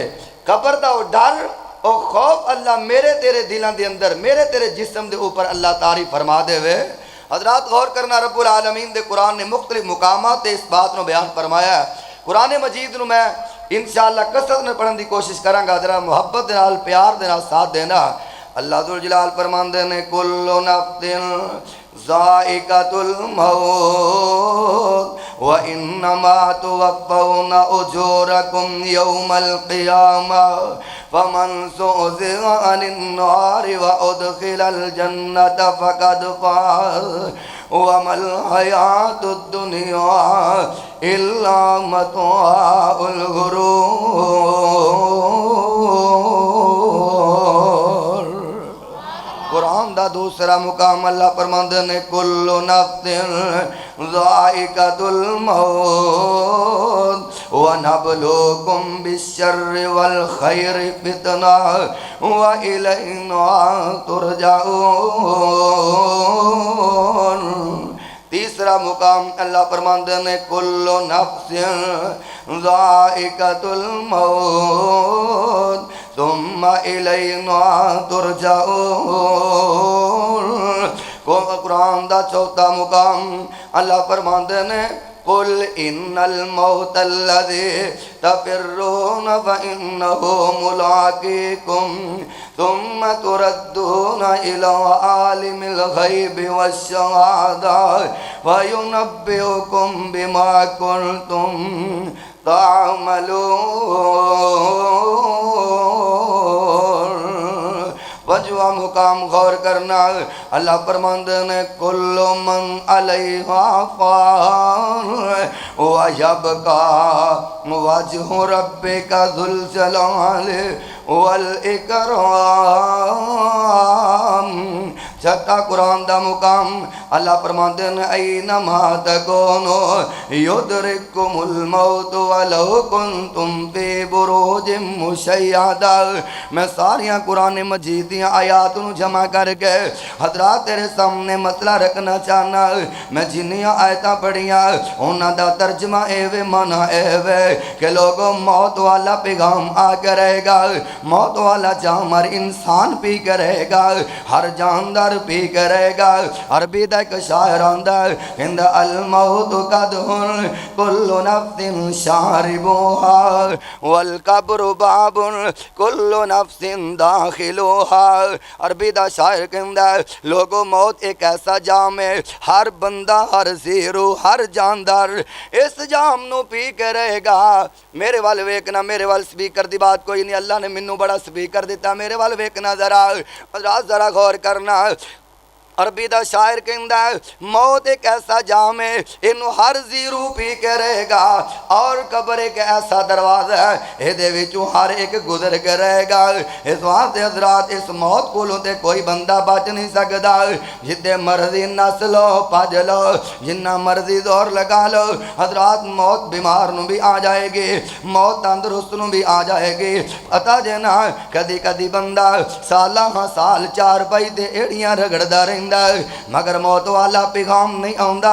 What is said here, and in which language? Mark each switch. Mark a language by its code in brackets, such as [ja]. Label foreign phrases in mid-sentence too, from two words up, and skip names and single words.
[ur] قبر کا وہ ڈر اور خوف اللہ میرے تیرے دلوں کے اندر، میرے تیرے جسم کے اوپر اللہ طاری فرما دیوے. [pa] حضرات غور کرنا، رب العالمین دے قرآن نے مختلف مقامات اس بات کو بیان فرمایا. قرآن مجید نوں میں ان شاء اللہ کثرت میں پڑھنے کی کوشش کراں گا. ذرا محبت دے نال، پیار دے نال ساتھ دینا. اللہ ذوالجلال فرماندے نے, [ar] كل نفس ذائقة الموت وإنما توفون أجوركم يوم القيامة فمن زحزح عن النار وأدخل الجنة فقد فاز وما الحياة الدنيا إلا متاع الغرور. [pa] قرآن دا دوسرا مقام اللہ فرماتے نے [ar] كل نفس ذائقة الموت ونبلوكم بالشر والخير فتنة وإلينا ترجعون. [pa] تیسرا مقام اللہ فرماتے نے [ar] كل نفس ذائقة الموت ثم إلينا ترجعون. [pa] قرآن دا چوتھا مقام اللہ فرماتے نے [ar] قل إن الموت الذي تفرون فإنه ملاقيكم ثم تردون إلى عالم الغيب والشهادة فينبئكم بما كنتم تعملون. [pa] وجوا مقام غور کرنا اللہ فرماتے نے [ar] كل من عليها فان ويبقى وجه ربك ذو الجلال والإكرام. [pa] چھٹا قرآن دا مقام اللہ فرماتے نے [ar] أينما تكونوا يدرككم الموت ولو كنتم في بروج مشيدة. [pa] میں ساریاں قرآن مجید دیاں آیات نوں جمع کر کے حضرات تیرے سامنے مسئلہ رکھنا چاہنا. میں جنیاں آیتاں پڑھیاں اوہناں دا ترجمہ ایویں معنی ایویں کہ لوگوں موت والا پیغام آ کرے گا، موت والا جام ہر انسان پی کرے گا، ہر جاندار پی کرے گا. عربی دا اک شاعر آندا کہندا [ar] الموت قدح كل نفس شاربها والقبر باب كل نفس داخلها. [pa] عربی دا شاعر کہندا لوگوں موت اک ایسا جام ہے، ہر بندہ ہر ذی روح ہر جاندار اس جام نوں پی کرے گا. میرے ول ویکھنا، میرے ول سپیکر دی بات کوئی نہیں، اللہ نے مینوں بڑا سپیکر دتا، میرے ول ویکھنا ذرا غور کرنا. عربی دا شاعر کہندا موت اک ایسا جام ہے اینوں ہر ذی روح پی کے رہے گا اور قبر اک ایسا دروازہ ہے ایہدے وچوں ہر اک گزر کے رہے گا. اس واسطے حضرات اس موت کولوں تے کوئی بندہ بچ نہیں سکتا. جتھے مرضی نس لو بھج لو، جنا مرضی زور لگا لو، حضرات موت بیمار نوں بھی آ جائے گی، موت تندرست نوں بھی آ جائے گی. پتا جے نا کدی کدی بندہ سال سال چارپائی تے اڈیاں رگڑدا رہندا مگر موت والا پیغام نہیں آندا.